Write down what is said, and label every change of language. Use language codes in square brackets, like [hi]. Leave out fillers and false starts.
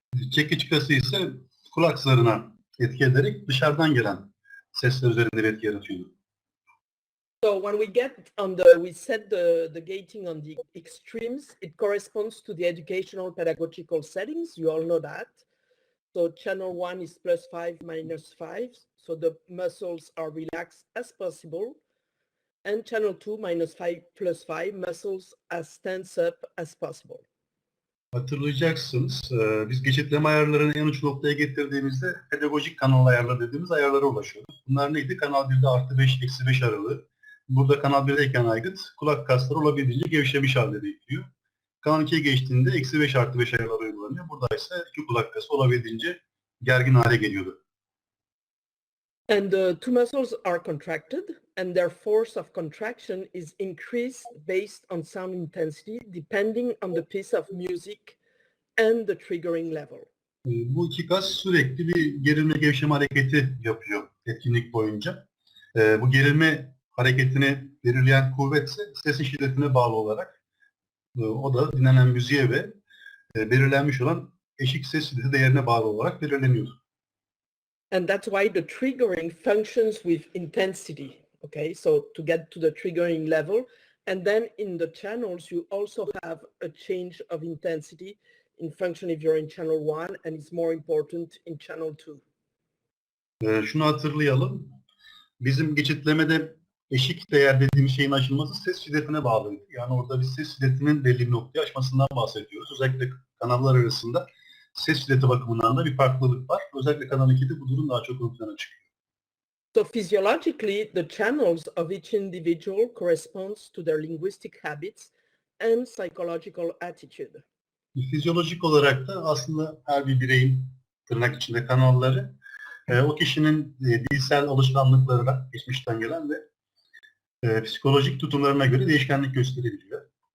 [tr] Çekiç kası ise kulak zarına etki ederek dışarıdan gelen sesler üzerinde bir etki yaratıyordu. [en] So when we set the gating on the extremes, it corresponds to the educational pedagogical settings. You all know that. So channel 1 is +5, -5. So the muscles are relaxed as possible. And channel 2, -5, +5, muscles as tense up as possible. [tr] Hatırlayacaksınız, biz geçitleme ayarlarını en uç noktaya getirdiğimizde pedagojik kanal ayarları dediğimiz ayarlara ulaşıyoruz. Bunlar neydi? Kanal 1'de +5, -5 aralığı. Burada kanal 1'deyken aygıt, kulak kasları olabildiğince gevşemiş halde bekliyor. Kanal 2'ye geçtiğinde -5 +5 ayarları uygulanıyor. Burada ise iki kulak kası olabildiğince gergin hale geliyordu. [en] And the two muscles are contracted, and their force of contraction is increased based on sound intensity, depending on the piece of music and the triggering level. [tr] Bu iki kas sürekli bir gerilme gevşeme hareketi yapıyor etkinlik boyunca. Bu gerilme hareketini belirleyen kuvvet ise sesin şiddetine bağlı olarak o da dinlenen müziğe ve belirlenmiş olan eşik ses şiddeti değerine bağlı olarak belirleniyor. [en] And that's why the triggering functions with intensity, okay? So to get to the triggering level, and then in the channels, you also have a change of intensity in function if you're in channel 1, and it's more important in channel 2. [tr] Şunu hatırlayalım. Bizim geçitlemede eşik değer dediğimiz şeyin aşılması ses şiddetine bağlıydı. Yani orada biz ses şiddetinin belli bir noktaya aşmasından bahsediyoruz. Özellikle kanallar arasında ses şiddeti bakımından da bir farklılık var. Özellikle kanal 2'de bu durum daha çok ön plana çıkıyor. [en] So physiologically, the channels of each individual corresponds to their linguistic habits and psychological attitude. [tr] Fizyolojik olarak da aslında her bir bireyin tırnak içinde kanalları o kişinin dilsel alışkanlıklarına, geçmişten gelen ve psikolojik tutumlarına göre değişkenlik gösterebiliyor.